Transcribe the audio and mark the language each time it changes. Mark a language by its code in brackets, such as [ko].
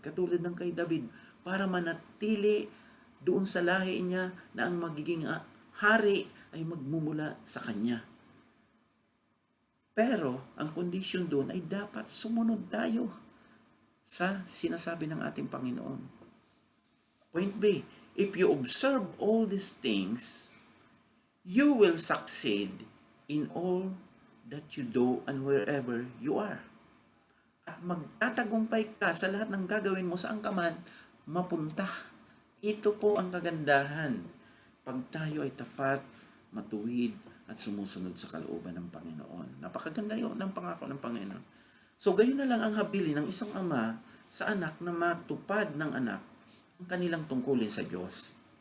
[tl] Katulad ng kay David, para manatili doon sa lahi niya na ang magiging hari ay magmumula sa kanya. Pero ang kondisyon doon ay dapat sumunod tayo sa sinasabi ng ating Panginoon. [en] Point B, if you observe all these things, you will succeed in all that you do and wherever you are. [tl] At magtatagumpay ka sa lahat ng gagawin mo saan ka man mapunta. Ito po ang kagandahan pag tayo ay tapat, matuwid, at sumusunod sa kalooban ng Panginoon. Napakaganda yun ng pangako ng Panginoon. So gayon na lang ang habili ng isang ama sa anak na matupad ng anak ang kanilang tungkulin sa Diyos.